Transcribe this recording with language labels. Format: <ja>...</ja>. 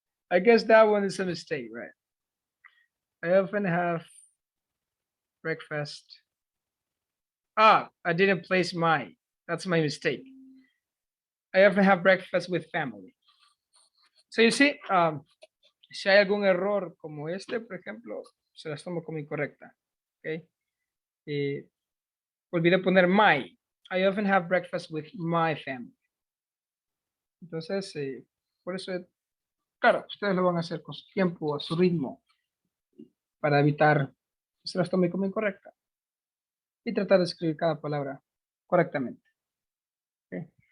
<en>I guess that one is a mistake, right? I often have breakfast. Ah, I didn't place my. That's my mistake. I often have breakfast with family. So you see,</en> <es>si hay algún error como este, por ejemplo, se las tomo como incorrecta.</es> <en>Okay.</en> <es>Olvidé poner my.</es> <en>I often have breakfast with my family.</en> <es>Entonces, por eso, claro, ustedes lo van a hacer con su tiempo, a su ritmo, para evitar que se las tome como incorrecta. Y tratar de escribir cada palabra correctamente. Okay.</es>